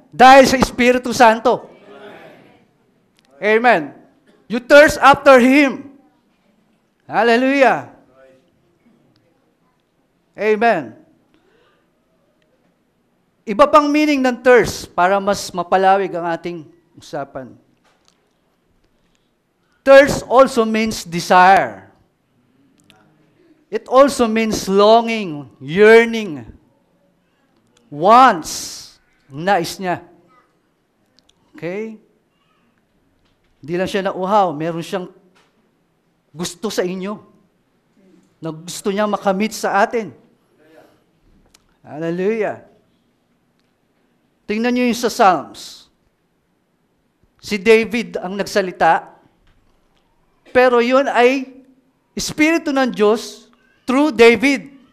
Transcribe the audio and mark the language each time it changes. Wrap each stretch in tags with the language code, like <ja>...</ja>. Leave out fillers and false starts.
<tl>Dahil sa Espiritu Santo. Amen.</tl> <en>You thirst after Him. Hallelujah. Amen.</en> <tl>Iba pang meaning ng thirst para mas mapalawig ang ating usapan.</tl> <en>Thirst also means desire. It also means longing, yearning, wants.</en> <tl>Nais niya. Okay? Hindi lang siya nauhaw, meron siyang gusto sa inyo. Na gusto niya makamit sa atin. Hallelujah. Tingnan niyo yung sa Psalms. Si David ang nagsalita, pero yun ay Espiritu ng Diyos through David.</tl>